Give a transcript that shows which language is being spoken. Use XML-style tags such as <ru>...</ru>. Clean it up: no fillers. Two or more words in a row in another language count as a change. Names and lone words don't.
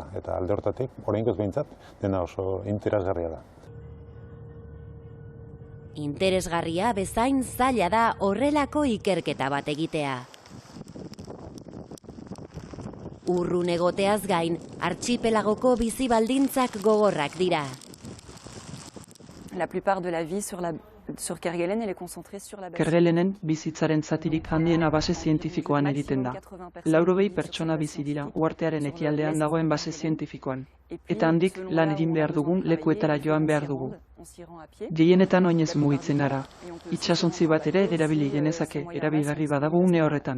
<eu>Eta alde hortatik, oraingoz behintzat, dena oso interesgarria da. Interesgarria bezain zaila da horrelako ikerketa bat egitea. Urrun egoteaz gain, artxipelagoko bizi baldintzak gogorrak dira.</eu> <fr>La plupart de la vie sur Kerguelen, elle est concentrée sur la base.</fr> <eu>Kerguelenen bizitzaren zatirik handiena base zientifikoan egiten da. 80 pertsona bizi dira uhartearen ekialdean dagoen base zientifikoan. Eta handik lan egin behar dugun lekuetara joan behar dugu. Gehienetan oinez mugitzen gara. Itsasontzi bat ere erabili genezake, erabilgarri badago une horretan.</eu>